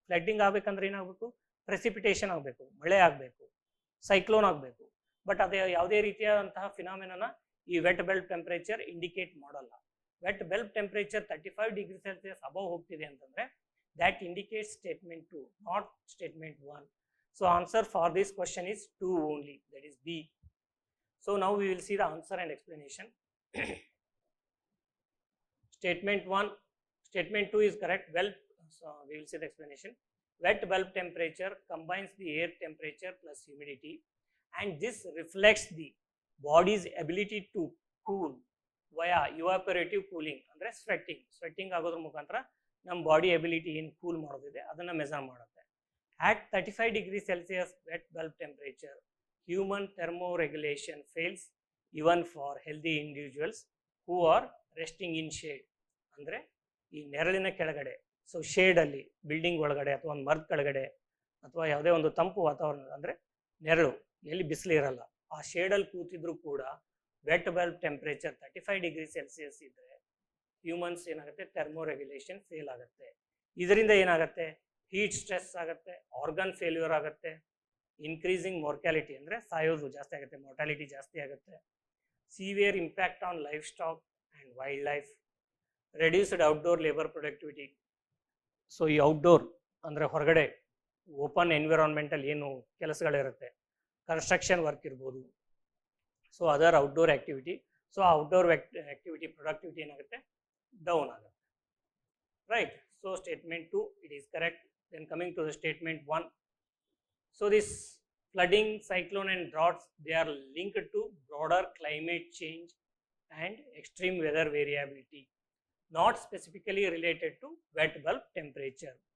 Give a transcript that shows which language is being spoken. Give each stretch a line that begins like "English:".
Kannada: Flooding ಆಗಬೇಕಂದ್ರೆ ಏನಾಗಬೇಕು, precipitation ಆಗಬೇಕು, ಮಳೆ ಆಗಬೇಕು, ಸೈಕ್ಲೋನ್ ಆಗಬೇಕು. ಬಟ್ ಅದೇ ಯಾವುದೇ ರೀತಿಯಾದಂತಹ ಫಿನಾಮಿನನ ಈ ವೆಟ್ ಬಲ್ಬ್ ಟೆಂಪ್ರೇಚರ್ ಇಂಡಿಕೇಟ್ ಮಾಡಲ್ಲ.
English: wet bulb temperature 35 degree Celsius above
Kannada: ಹೋಗ್ತಿದೆ ಅಂತಂದರೆ
English: That indicates statement 2, not statement 1. So answer for this question is 2 only, that is B. So now we will see the answer and explanation. Statement 1, statement 2 is correct. Well, so we will see the explanation. Wet bulb temperature combines the air temperature plus humidity, and this reflects the body's ability to cool via evaporative cooling,
Kannada: andre sweating agodra mukantra ನಮ್ಮ body ability ಏನು cool ಮಾಡೋದಿದೆ ಅದನ್ನು measure ಮಾಡುತ್ತೆ.
English: At 35 degrees Celsius wet bulb temperature, human thermoregulation fails even for healthy individuals who are resting in shade.
Kannada: ಅಂದರೆ ಈ ನೆರಳಿನ ಕೆಳಗಡೆ, so ಶೇಡಲ್ಲಿ building ಒಳಗಡೆ ಅಥವಾ ಒಂದು ಮರದ ಕೆಳಗಡೆ ಅಥವಾ ಯಾವುದೇ ಒಂದು ತಂಪು ವಾತಾವರಣ ಅಂದರೆ ನೆರಳು ಎಲ್ಲಿ ಬಿಸಿಲು ಇರಲ್ಲ, ಆ ಶೇಡಲ್ಲಿ ಕೂತಿದ್ರು ಕೂಡ wet bulb temperature 35 degree Celsius ಇದ್ದರೆ ಹ್ಯೂಮನ್ಸ್ ಏನಾಗುತ್ತೆ, ಥರ್ಮೋರೆಗ್ಯುಲೇಷನ್ ಫೇಲ್ ಆಗುತ್ತೆ. ಇದರಿಂದ ಏನಾಗುತ್ತೆ, ಹೀಟ್ ಸ್ಟ್ರೆಸ್ ಆಗುತ್ತೆ, ಆರ್ಗನ್ ಫೇಲ್ಯೂರ್ ಆಗುತ್ತೆ, ಇನ್ಕ್ರೀಸಿಂಗ್ ಮಾರ್ಟಾಲಿಟಿ ಅಂದರೆ ಸಾಯೋದು ಜಾಸ್ತಿ ಆಗುತ್ತೆ, ಮಾರ್ಟಾಲಿಟಿ ಜಾಸ್ತಿ ಆಗುತ್ತೆ, severe impact on life stock and wild life, reduced outdoor labour productivity. So ಈ ಔಟ್ಡೋರ್ ಅಂದರೆ ಹೊರಗಡೆ ಓಪನ್ ಎನ್ವಿರಾನ್ಮೆಂಟಲ್ಲಿ ಏನು ಕೆಲಸಗಳಿರುತ್ತೆ, ಕನ್ಸ್ಟ್ರಕ್ಷನ್ ವರ್ಕ್ ಇರ್ಬೋದು, so other outdoor activity, so ಆ ಔಟ್ಡೋರ್ ಆ್ಯಕ್ಟಿವಿಟಿ ಪ್ರೊಡಕ್ಟಿವಿಟಿ ಏನಾಗುತ್ತೆ, ಡೌನ್ ಆಗುತ್ತೆ. Right.
English: So statement 2, it is correct. Then coming to the statement 1. So this flooding, cyclone and droughts, they are linked to broader climate change and extreme weather variability. not specifically related to wet bulb temperature.